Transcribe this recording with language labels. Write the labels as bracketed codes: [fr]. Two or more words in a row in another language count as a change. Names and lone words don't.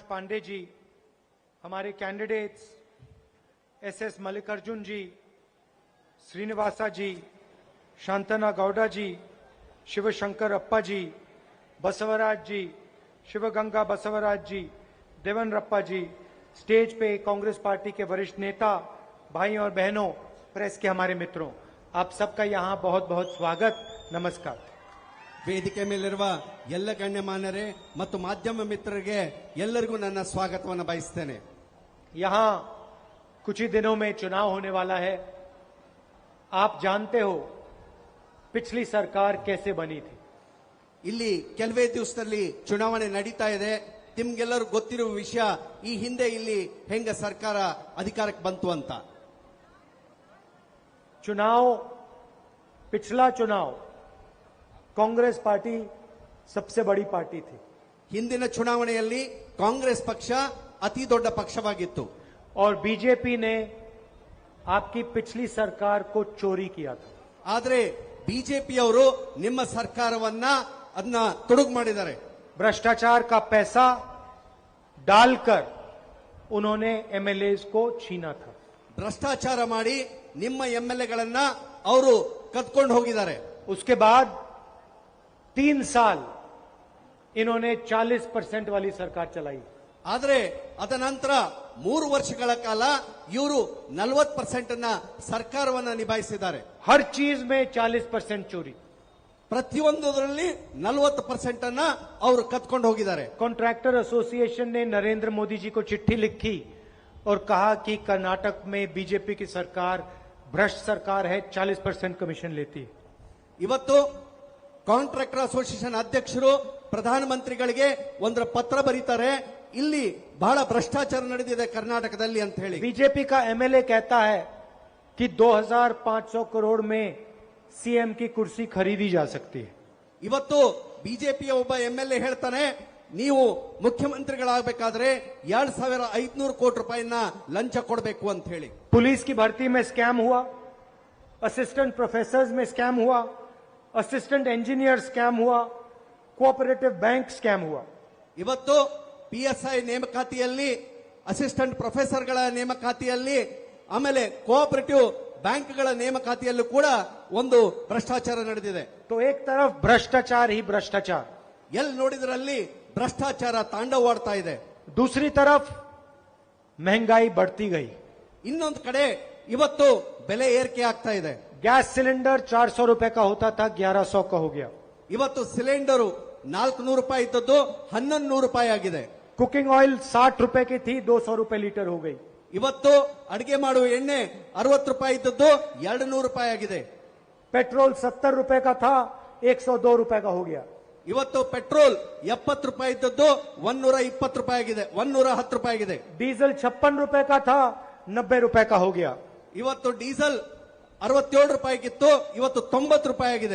[hi] पांडे जी, हमारे कैंडिडेट्स एसएस मल्लिकार्जुन जी, श्रीनिवासा जी, शांतना गौडा जी, शिवशंकर अप्पा जी, बसवराज जी, शिवगंगा बसवराज जी, देवनरप्पा जी, स्टेज पे कांग्रेस पार्टी के वरिष्ठ नेता, भाई और बहनों, प्रेस के हमारे मित्रों, आप सबका यहाँ बहुत बहुत स्वागत, नमस्कार। [kn] ವೇದಿಕೆ ಮೇಲಿರುವ ಎಲ್ಲ ಗಣ್ಯಮಾನ್ಯರೇ ಮತ್ತು ಮಾಧ್ಯಮ ಮಿತ್ರರಿಗೆ ಎಲ್ಲರಿಗೂ ನನ್ನ ಸ್ವಾಗತವನ್ನು ಬಯಸ್ತೇನೆ. [hi] यहाँ कुछ ही दिनों में चुनाव होने वाला है. आप जानते हो पिछली सरकार कैसे बनी थी. [kn] ಇಲ್ಲಿ ಕೆಲವೇ ದಿವಸದಲ್ಲಿ ಚುನಾವಣೆ ನಡೀತಾ ಇದೆ. ನಿಮ್ಗೆಲ್ಲರೂ ಗೊತ್ತಿರುವ ವಿಷಯ, ಈ ಹಿಂದೆ ಇಲ್ಲಿ ಹೆಂಗ ಸರ್ಕಾರ ಅಧಿಕಾರಕ್ಕೆ ಬಂತು ಅಂತ. [hi] पिछला चुनाव कांग्रेस पार्टी सबसे बड़ी पार्टी थी. [kn] ಹಿಂದಿನ ಚುನಾವಣೆಯಲ್ಲಿ ಕಾಂಗ್ರೆಸ್ ಪಕ್ಷ ಅತಿ ದೊಡ್ಡ ಪಕ್ಷವಾಗಿತ್ತು. [hi] और बीजेपी ने आपकी पिछली सरकार को चोरी किया था. [kn] ಆದರೆ ಬಿಜೆಪಿಯವರು ನಿಮ್ಮ ಸರ್ಕಾರವನ್ನ ಅದನ್ನ ತೊಡಗು ಮಾಡಿದ್ದಾರೆ. [hi] भ्रष्टाचार का पैसा डालकर उन्होंने एमएलएज को छीना था. [kn] ಭ್ರಷ್ಟಾಚಾರ ಮಾಡಿ ನಿಮ್ಮ ಎಂಎಲ್ಎಗಳನ್ನ ಅವರು ಕದ್ಕೊಂಡು ಹೋಗಿದ್ದಾರೆ. [hi] उसके बाद 3 साल इन्होंने 40% वाली सरकार चलाई. [kn] ಆದರೆ ಅದ ನಂತರ 3 ವರ್ಷಗಳ ಕಾಲ ಇವರು 40% ಅನ್ನ ಸರ್ಕಾರವನ್ನ ನಿಭಾಯಿಸಿದ್ದಾರೆ. [hi] हर चीज में 40% चोरी. [kn] ಪ್ರತಿಯೊಂದರಲ್ಲಿ 40% ಅನ್ನ ಅವರು ಕದ್ಕೊಂಡು ಹೋಗಿದ್ದಾರೆ. [en] contractor association [hi] ने नरेंद्र मोदी जी को चिट्ठी लिखी और कहा कि कर्नाटक में बीजेपी की सरकार भ्रष्ट सरकार है, 40% कमीशन लेती है. [kn] ಇವತ್ತು [en] contractor association [kn] ಅಧ್ಯಕ್ಷರು ಪ್ರಧಾನಮಂತ್ರಿಗಳಿಗೆ ಒಂದು ಪತ್ರ ಬರೀತಾರೆ, ಇಲ್ಲಿ ಬಹಳ ಭ್ರಷ್ಟಾಚಾರ ನಡೆದಿದೆ ಕರ್ನಾಟಕದಲ್ಲಿ ಅಂತ ಹೇಳಿ. [hi] बीजेपी का एमएलए कहता है कि 2500 करोड़ में सीएम की कुर्सी खरीदी जा सकती है. [kn] ಇವತ್ತು ಬಿಜೆಪಿಯ ಒಬ್ಬ ಎಂಎಲ್ಎ ಹೇಳ್ತಾನೆ, ನೀವು ಮುಖ್ಯಮಂತ್ರಿಗಳಾಗಬೇಕಾದ್ರೆ 2500 ಕೋಟಿ ರೂಪಾಯಿನ ಲಂಚ ಕೊಡಬೇಕು ಅಂತ ಹೇಳಿ. [hi] पुलिस की भर्ती में स्कैम हुआ, [en] assistant professors [hi] में स्कैम हुआ, [en] assistant engineer scam [hi] हुआ, [en] cooperative bank scam [hi] हुआ. [kn] ಇವತ್ತು ಪಿಎಸ್ಐ ನೇಮಕಾತಿಯಲ್ಲಿ, [en] assistant professors [kn] ನೇಮಕಾತಿಯಲ್ಲಿ, ಆಮೇಲೆ [en] cooperative banks [kn] ನೇಮಕಾತಿಯಲ್ಲೂ ಕೂಡ ಒಂದು ಭ್ರಷ್ಟಾಚಾರ ನಡೆದಿದೆ. [hi] तो एक तरफ भ्रष्टाचार ही भ्रष्टाचार, [kn] ಎಲ್ಲಿ ನೋಡಿದ್ರಲ್ಲಿ ಭ್ರಷ್ಟಾಚಾರ ತಾಂಡವವಾಡ್ತಾ ಇದೆ. [hi] दूसरी तरफ महंगाई बढ़ती गई. [kn] ಇನ್ನೊಂದು ಕಡೆ ಇವತ್ತು ಬೆಲೆ ಏರಿಕೆ ಆಗ್ತಾ ಇದೆ. [en] gas cylinder [hi] 400 रुपए का होता था, 1100 का हो गया. [kn] ಇವತ್ತು ಸಿಲಿಂಡರು 400 ರೂಪಾಯಿ ಇದ್ದದ್ದು 1100 ರೂಪಾಯಿ ಆಗಿದೆ. [en] cooking oil [hi] 60 रुपए की थी, 200 रुपए लीटर हो गई. [kn] ಇವತ್ತು ಅಡಿಗೆ ಮಾಡುವ ಎಣ್ಣೆ 60 ರೂಪಾಯಿ ಇದ್ದದ್ದು 200 ರೂಪಾಯಿ ಆಗಿದೆ. [hi] पेट्रोल 70 रुपए का था, 102 रुपए का हो गया. [kn] ಇವತ್ತು ಪೆಟ್ರೋಲ್ 70 ರೂಪಾಯಿ ಇದ್ದದ್ದು 120 ರೂಪಾಯಿ ಆಗಿದೆ, 110 ರೂಪಾಯಿ ಆಗಿದೆ. [hi] डीजल 56 रुपए का था, 90 रुपए का हो गया. [kn] ಇವತ್ತು ಡೀಸೆಲ್ 67 ರೂಪಾಯಿಗಿತ್ತು, ಇವತ್ತು 90 ರೂಪಾಯಿ ಆಗಿದೆ.